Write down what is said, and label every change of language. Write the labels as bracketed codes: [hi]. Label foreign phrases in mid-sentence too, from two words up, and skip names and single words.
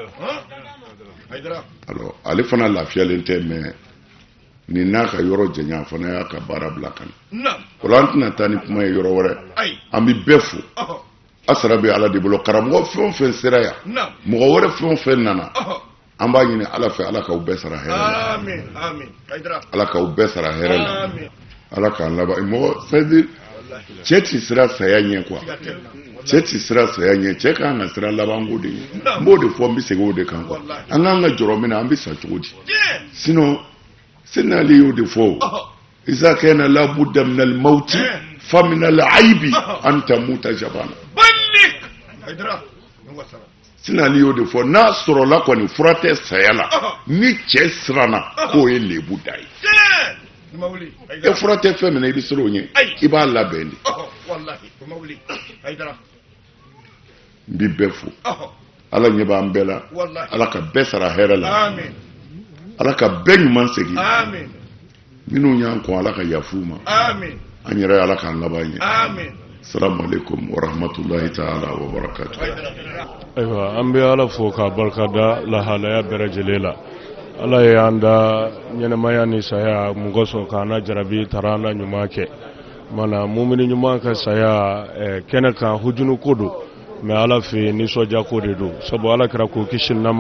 [bm] alors ale fana lafiyalen tɛ mais nin n'a ka yɔrɔ janya fana y'a ka baara bila ka na o la an tɛna taa ni kuma ye yɔrɔ wɛrɛ an bɛ bɛɛ fo a sara bɛ Ala de bolo karamɔgɔ fɛn o fɛn sera yan mɔgɔ wɛrɛ fɛn o fɛn nana an b'a ɲini Ala fɛ Ala k'aw bɛɛ sara hɛrɛ la Ala k'aw bɛɛ sara hɛrɛ la ala k'an laban mɔgɔ c'est-à-dire cɛ ti sira saya ɲɛ quoi cɛ ti sira saya ɲɛ cɛ k'an ka sira laban ko de ye n b'o de fɔ n bɛ segin o de kan quoi an k'an ka jɔrɔ min na an bɛ sa cogo di sinon senali y'o de fɔ [ar] إذا كان لابد من الموت فمن العيب أن تموت جبانا [bm] sinali y'o de fɔ n'a sɔrɔla kɔni fura tɛ saya la ni cɛ siranna k'o ye lebu da ye e fura tɛ fɛn min na i bɛ siran o ɲɛ i b'a labɛn de n bɛ bɛɛ fo ala ɲɛ b'an bɛɛ la ala ka bɛɛ sara hɛrɛ la ala ka bɛɛ ɲuman segin minnu y'an kɔn ala ka yafu ma an yɛrɛ ala k'an laban ɲɛ [ar] السلام عليكم ورحمة الله تعالى وبركاته. [bm] Ayiwa an bɛ ala fo k'a barikada lahalaya bɛɛ lajɛlen la ala ye an da ɲɛnɛmaya ni saya mun kosɔn k'an na jarabi taara an na ɲuman kɛ mana mumini ɲuman ka saya kɛnɛ kan hujunu ko don mɛ ala fɛ nisɔndiya ko de don sabu ala kɛra k'o kisi nama